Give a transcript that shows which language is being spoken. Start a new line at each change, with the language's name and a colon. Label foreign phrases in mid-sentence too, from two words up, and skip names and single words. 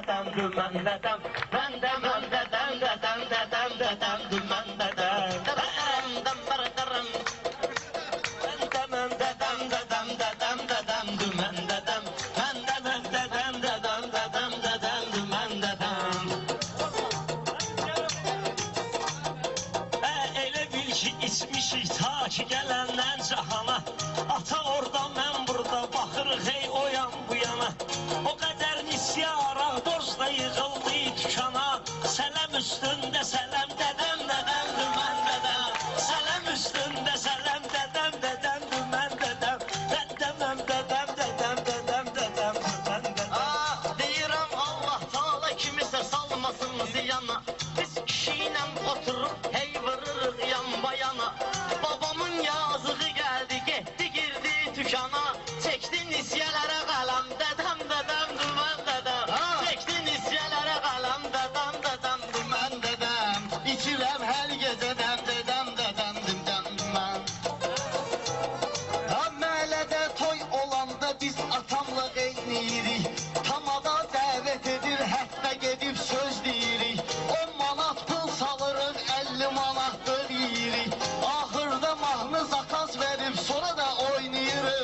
Turkish: dümen dedem. Ben demem dedem dedem dedem dedem dümen dedem. Dedem dember derem. Ben demem dedem dedem dedem dedem dümen dedem. Ben demem dedem dedem dedem dedem dümen dedem.
Azerbaijani: Elə bil ki içmişik ta ki gələndən cahana. Ata orada mən burada baxırıq hey o yan bu yana. O qədər nisyaraq borcda yığıldı tükana. Sələm üstündə sələm dedəm dedəm dümen dedem. Sələm üstündə sələm dedəm dedəm dümen dedem.
Turkish: Ben demem dedem dedem dedem dedem dümen dedem.
Azerbaijani: Deyirəm Allah Taala kimisə salmasın ziyana. Biz kişiyle oturup hey vırırıq yan bayana.
Turkish: Babamın yazığı geldi getdi girdi tükana. Çekdi nisyelere kalem dedem dedem dümen dedem. Çekdi nisyelere kalem dedem dedem dümen dedem. İçirem her gece dem dedem dedem dümen dümen.
Azerbaijani: Məhəllədə toy olanda biz atamla qeyniyirik. Tamada dəvət edir, hətta gedib söz deyirik. 10 manat pul salırıq, 50 manatdır yeyirik. Axırda mahnı zakaz verib, sonra da oynayırıq.